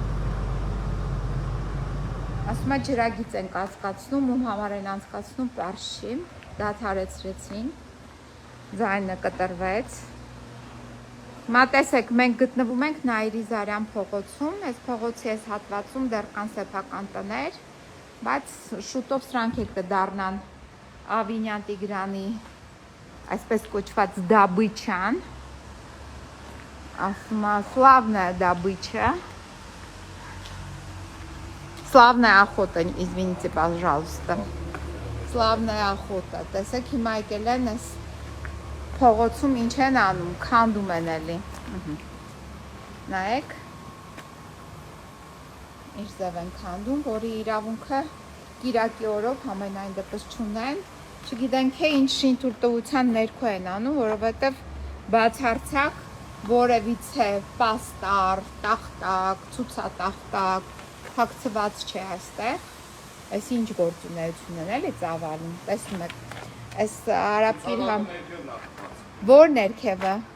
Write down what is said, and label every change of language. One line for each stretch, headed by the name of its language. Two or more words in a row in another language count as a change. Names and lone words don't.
Armenian: Ասում են ջրագիծ են կանցկացնում, ում համար են անցկացնում պարզ չի, դադարեցրեցին, ձայնը կտրվեց։ Հիմա տեսեք, մենք գտնվում ենք Նաիրի Զարյան փողոցում, այս փողոցի այս հատվածում դեռ կան սեփական տներ, բայց շուտով սրանք էլ կդառնան Ավինյան Տիգրանի այսպես կոչված դաբիչան, ասում է
Russian: славная добыча. Славная охота, извините, пожалуйста. Славная охота.
Armenian: Տեսեք, հիմա եկել են այս փողոցում ինչ են անում, քանդում են էլի։ Նայեք։ Ինչ ձև են քանդում, որի իրավունքը կիրակի օրով համենայն դեպս չունեն։ Չգիտենք թե ինչ շինթույլտվության ներքո են անում, որովհետև բացարձակ որևիցե պաստառ, տախտակ, ցուցատախտակ հագցված չէ այստեղ, այս ինչ գործունեություն են էլի ծավալում, տեսնում եք, այս արաբկիր համ, որ ներքևը,